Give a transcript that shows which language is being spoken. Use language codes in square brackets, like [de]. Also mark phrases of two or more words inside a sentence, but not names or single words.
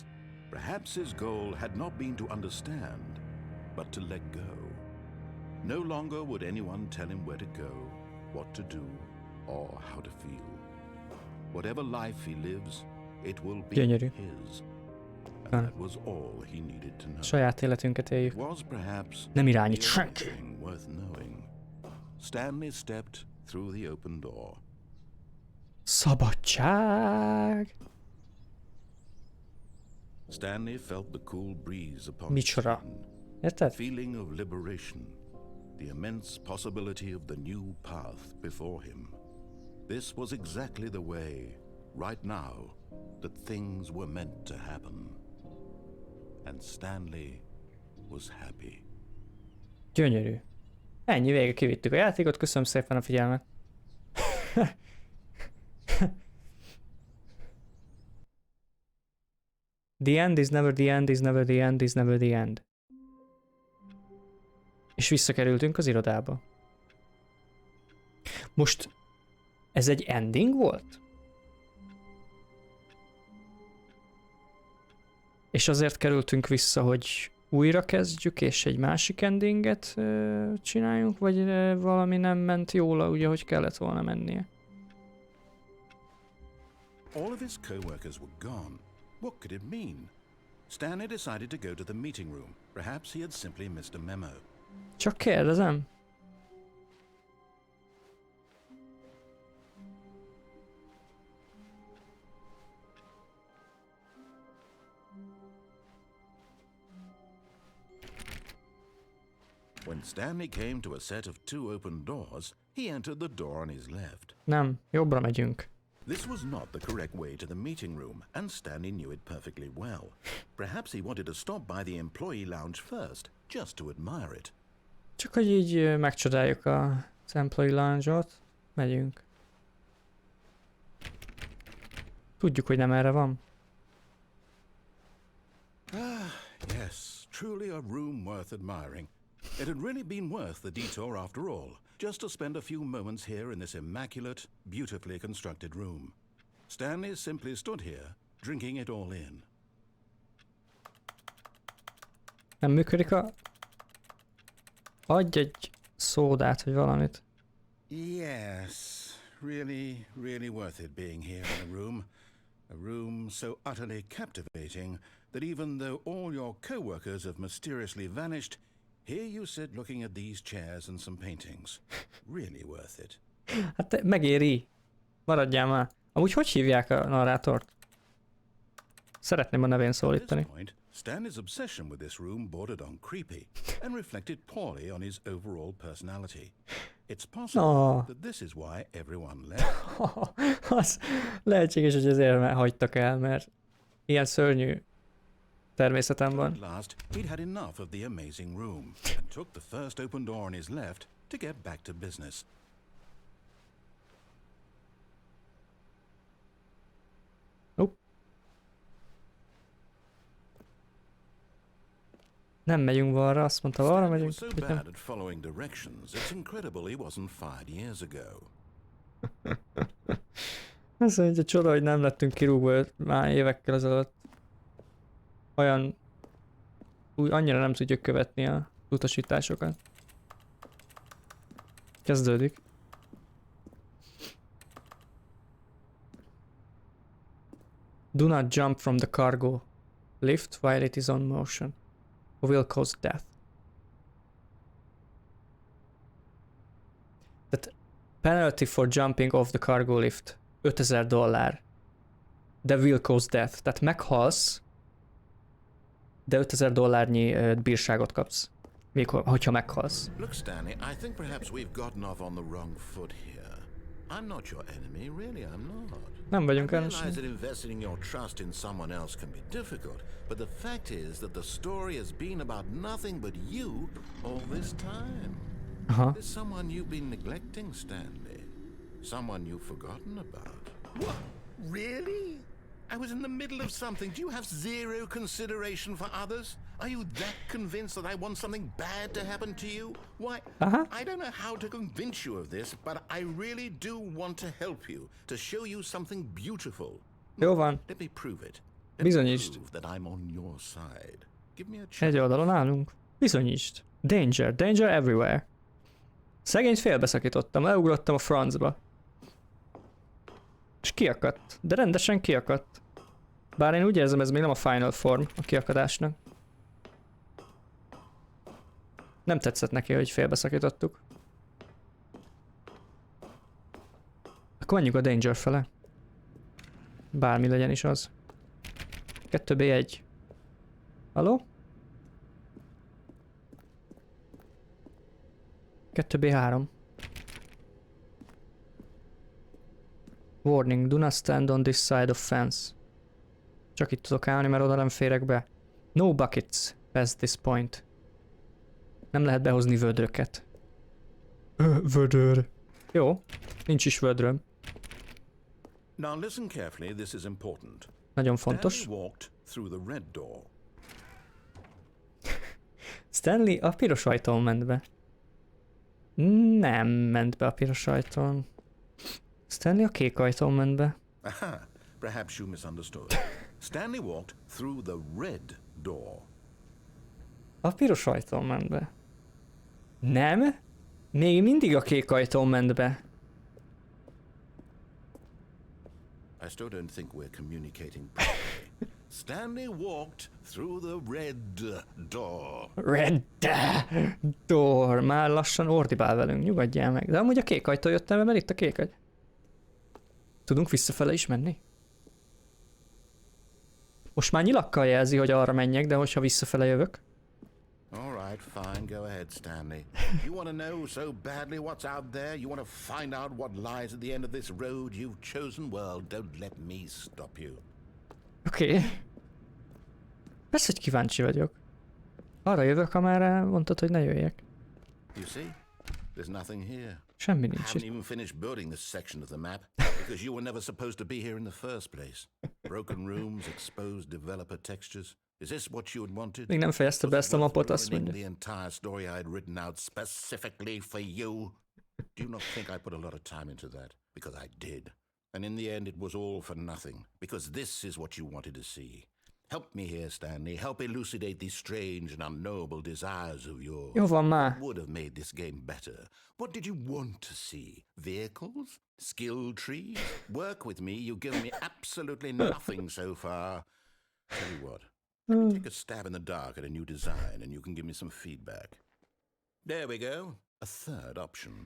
[en] Perhaps his goal had not been to understand, but to let go. No longer would anyone tell him where to go, what to do, or how to feel. Whatever life he lives, it will be [hu] Gyönyörű. [en] his. And that was all he needed to know. [hu] Saját életünket éljük. [en] It was perhaps [hu] Nem irányít [en] the only [hu] senki. [en] thing worth knowing. Stanley stepped through the open door. [hu] Szabadság! [en] Stanley felt the cool breeze upon his [hu] Micsoda. [en] skin. [hu] Érted? [en] Feeling of liberation, the immense possibility of the new path before him. This was exactly the way, right now, that things were meant to happen. And Stanley was happy. [hu] Gyönyörű. Ennyi, vége, kivittük a játékot, köszönöm szépen a figyelmet. [en] The end is never the end is never the end is never the end. [hu] És visszakerültünk az irodába. Most ez egy ending volt? És azért kerültünk vissza, hogy újra kezdjük, és egy másik endinget csináljunk, vagy valami nem ment jól, úgy, ahogy kellett volna mennie. [en] All of his co-workers were gone. What could it mean? Stanley decided to go to the meeting room. Perhaps he had simply missed a memo. [hu] Csak kérdezem. [en] When Stanley came to a set of two open doors, he entered the door on his left. [hu] Nem, jobbra megyünk. [en] This was not the correct way to the meeting room, and Stanley knew it perfectly well. Perhaps he wanted to stop by the employee lounge first, just to admire it. [hu] Csak hogy így megcsodáljuk az [en] employee lounge- [hu] ot, megyünk. Tudjuk, hogy nem erre van. [en] Ah, yes, truly a room worth admiring. It had really been worth the detour after all, just to spend a few moments here in this immaculate, beautifully constructed room. Stanley simply stood here, drinking it all in. [hu] Nem működik a... Adj egy szódát, vagy valamit. [en] Yes, really worth it being here in a room so utterly captivating that even though all your co-workers have mysteriously vanished, here you sit looking at these chairs and some paintings. Really worth it. [hu] Hát megéri. Maradjál már. Amúgy hogy hívják a narrátort? Szeretném a nevén szólítani. [en] At this point, Stanley's obsession with this room bordered on creepy and reflected poorly on his overall personality. It's possible that this is why everyone left. [hu] Az lehetséges, hogy ezért hagytak el, mert ilyen szörnyű természetem van. [en] At last, he'd had enough of the amazing room and took the first open door on his left to get back to business. [hu] Nem megyünk balra, azt mondta, balra [en] Stanley [hu] megyünk. [en] was so bad at following directions, it's incredible he wasn't fired years ago. [hu] Ez egy csoda, hogy nem lettünk kirúgva már évekkel ezelőtt. Olyan... Úgy annyira nem tudjuk követni a utasításokat. Kezdődik. [en] Do not jump from the cargo lift while it is on motion, or will cause death. That penalty for jumping off the cargo lift $5000. De will cause death. [hu] Tehát meghalsz, de $5000 bírságot kapsz. még hogyha meghalsz. [en] Look, Stanley, I think perhaps we've gotten off on the wrong foot here. I'm not your enemy, really, I'm not. [hu] Nem [en] I [hu] vagyunk [en] realize [hu] ellenségek. [en] that investing your trust in someone else can be difficult, but the fact is that the story has been about nothing but you all this time. Aha. There's someone you've been neglecting, Stanley. Someone you've forgotten about. What? Really? I was in the middle of something. Do you have zero consideration for others? Are you that convinced that I want something bad to happen to you? Why, I don't know how to convince you of this, but I really do want to help you, to show you something beautiful. [hu] Jó van. [en] Let me prove it. Let me [hu] Bizonyítsd. [en] prove that I'm on your side. Give me a [hu] Egy [en] chance. [hu] oldalon állunk. Bizonyítsd. [en] Danger. Danger everywhere. [hu] Szegényt félbeszakítottam, leugrottam a francba. És kiakadt. De rendesen kiakadt. Bár én úgy érzem, ez még nem a [en] final form [hu] a kiakadásnak. Nem tetszett neki, hogy félbeszakítottuk. Akkor menjünk a danger fele. Bármi legyen is az. 2B1. Halló? 2B3. [en] Warning, do not stand on this side of fence. [hu] Csak itt tudok állni, mert oda nem férek be. [en] No buckets past this point. [hu] Nem lehet behozni vödröket. Vödör. Jó, nincs is vödröm. [en] Now listen carefully, this is important. [hu] Nagyon fontos. [en] Stanley walked through the red door. [hu] Stanley a piros ajtón ment be. Nem ment be a piros ajtón. Stanley a kék ajtón ment be. [en] Aha, perhaps you misunderstood. Stanley walked through the red door. [hu] A piros ajtón ment be. Nem? Még mindig a kék ajtón ment be. [en] I still don't think we're communicating properly. Stanley walked through the red door. Red door. [hu] Már lassan ordibál velünk, nyugodjál meg. De amúgy a kék ajtó jöttem, mert itt a kék agy. Tudunk visszafele is menni? Most már nyilakkal jelzi, hogy arra menjek, de hogyha visszafele jövök. [en] All right, fine, go ahead, Stanley. You want to know so badly what's out there? You want to find out what lies at the end of this road you've chosen? Well, don't let me stop you. [hu] Oké. Persze, hogy kíváncsi vagyok. Arra jövök, amerre mondtad, hogy ne jöjjek. [en] You see? There's nothing here. [hu] Semmi [en] I [hu] nincs [en] haven't [hu] itt. [en] even finished building this section of the map because you were never supposed to be here in the first place. Broken rooms, exposed developer textures. Is this what you had wanted? [hu] Még nem fejezte be ezt a mapot, azt [en] Ruining [hu] mondja. [en] the entire story I had written out specifically for you. Do you not think I put a lot of time into that? Because I did. And in the end it was all for nothing. Because this is what you wanted to see. Help me here, Stanley. Help elucidate these strange and unknowable desires of yours. [hu] Jó van már. [en] What would have made this game better? What did you want to see? Vehicles? Skill trees? Work with me. You've given me absolutely nothing so far. Tell you what. Let me take a stab in the dark at a new design and you can give me some feedback. There we go. A third option.